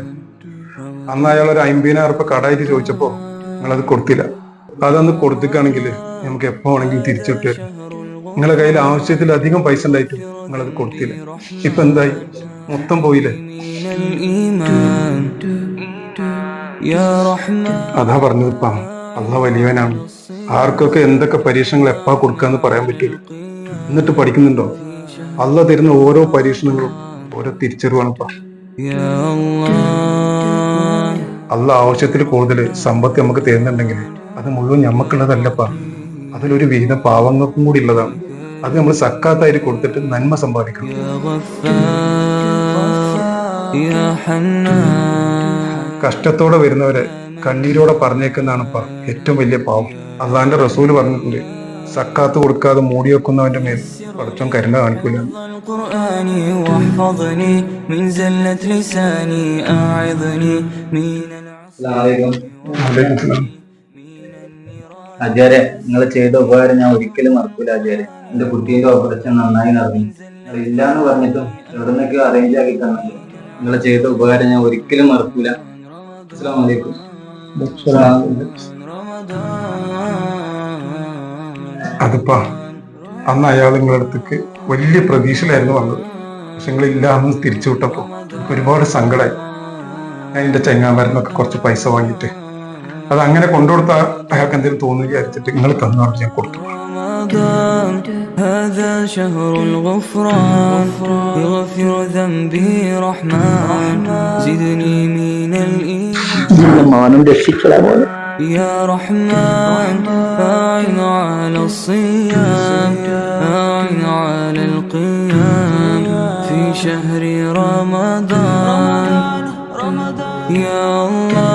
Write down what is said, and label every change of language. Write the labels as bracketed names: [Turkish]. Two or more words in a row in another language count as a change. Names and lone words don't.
[Malayalam] അന്ന് അയാൾ ഒരു 50,000 ഉറുപ്പിക കടായിട്ട് ചോദിച്ചപ്പോ നിങ്ങളത് കൊടുത്തില്ല. അതൊന്ന് കൊടുത്തിക്കാണെങ്കിൽ നമുക്ക് എപ്പോ വേണമെങ്കിലും തിരിച്ചിട്ട് വരും. നിങ്ങളെ കയ്യിൽ ആവശ്യത്തിലധികം പൈസ ഉണ്ടായിട്ടും നിങ്ങളത് കൊടുത്തില്ല. ഇപ്പൊ എന്തായി? മൊത്തം പോയില്ലേ? [Arabic] يا رحمن [Malayalam] അതാ പറഞ്ഞതിപ്പാ, അള്ള വലിയവനാണ്. ആർക്കൊക്കെ എന്തൊക്കെ പരീക്ഷണങ്ങൾ എപ്പാ കൊടുക്കാന്ന് പറയാൻ പറ്റൂല. എന്നിട്ട് പഠിക്കുന്നുണ്ടോ? അള്ള തരുന്ന ഓരോ പരീക്ഷണങ്ങളും ഓരോ തിരിച്ചറിവാണിപ്പാ. [Arabic] يا الله [Malayalam] അള്ള ആവശ്യത്തിൽ കൂടുതൽ സമ്പത്ത് നമുക്ക് തരുന്നുണ്ടെങ്കിൽ അത് മുഴുവൻ ഞമ്മക്കുള്ളതല്ലപ്പാ. അതിലൊരു വിഹിതം പാവങ്ങൾക്കും കൂടി ഉള്ളതാണ്. അത് നമ്മൾ സക്കാത്തായിട്ട് കൊടുത്തിട്ട് നന്മ സമ്പാദിക്കണം. [Arabic] يا غفار يا حنان [Malayalam] കഷ്ടത്തോടെ വരുന്നവരെ കണ്ണീരോടെ പറഞ്ഞേക്കുന്നതാണിപ്പാ ഏറ്റവും വലിയ പാവം. അള്ളാന്റെ റസൂല് പറഞ്ഞിട്ടുണ്ട്, സക്കാത്ത് കൊടുക്കാതെ മൂടി വെക്കുന്നവന്റെ മേൽ പടച്ചോൻ കരുണ കാണിക്കൂല. [Arabic] القرآن واحفظني من زلة لساني أعظني من [Malayalam] ആചാര്യ, നിങ്ങൾ ചെയ്ത ഉപകാരം ഞാൻ ഒരിക്കലും മറക്കൂല ആചാര്യ. എന്റെ കുട്ടീന്റെ ഓപ്പറേഷൻ നന്നായി നടന്നു. നിങ്ങൾ ഇല്ലാന്ന് പറഞ്ഞിട്ടും എവിടെ നിന്നൊക്കെയോ അറേഞ്ച് ആക്കി തന്നു. നിങ്ങൾ ചെയ്ത ഉപകാരം ഞാൻ ഒരിക്കലും മറക്കൂല. [Arabic] السلام عليكم. [Malayalam] അതിപ്പാ അന്ന് അയാൾ നിങ്ങളുടെ അടുത്തേക്ക് വലിയ പ്രതീക്ഷയിലായിരുന്നു വന്നത്. പക്ഷെ നിങ്ങളില്ല എന്ന് തിരിച്ചു വിട്ടപ്പോ എനിക്ക് ഒരുപാട് സങ്കടമായി. ഞാൻ എന്റെ ചെങ്ങാമരുന്നൊക്കെ കുറച്ച് പൈസ വാങ്ങിയിട്ട് അത് അങ്ങനെ കൊണ്ടുകൊടുത്ത അയാൾക്ക് എന്തെങ്കിലും തോന്നി വിചാരിച്ചിട്ട് നിങ്ങൾ തന്നോട്ട് ഞാൻ കൊടുത്തു. [Arabic] رمضان هذا شهر الغفران يغفر ذنبي رحمن زدني من الإيمان [Malayalam] മാനം രക്ഷിച്ചതാ പോലെ. [Arabic] يا رحمن أعن على الصيام أعن على القيام في شهر رمضان يا الله